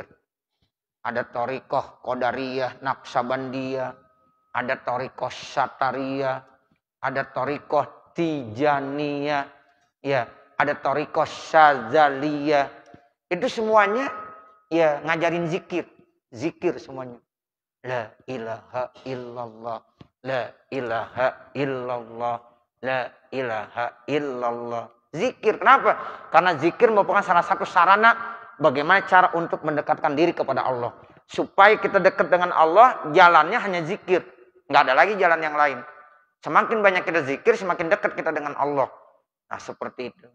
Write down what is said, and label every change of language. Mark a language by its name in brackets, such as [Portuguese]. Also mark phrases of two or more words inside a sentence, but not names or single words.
[Indonesian] Ada torikoh Qadariyah, Naqsabandiyah, ada torikoh Satariyah, ada torikoh Tijaniyah, ya ada torikoh Syazaliyah. Itu semuanya ya ngajarin zikir semuanya. [Arabic] لا إله إلا الله لا إله إلا الله لا إله إلا الله. [Indonesian] Zikir, kenapa? Karena zikir merupakan salah satu sarana bagaimana cara untuk mendekatkan diri kepada Allah. Supaya kita dekat dengan Allah, jalannya hanya zikir. Nggak ada lagi jalan yang lain. Semakin banyak kita zikir, semakin dekat kita dengan Allah. Nah seperti itu.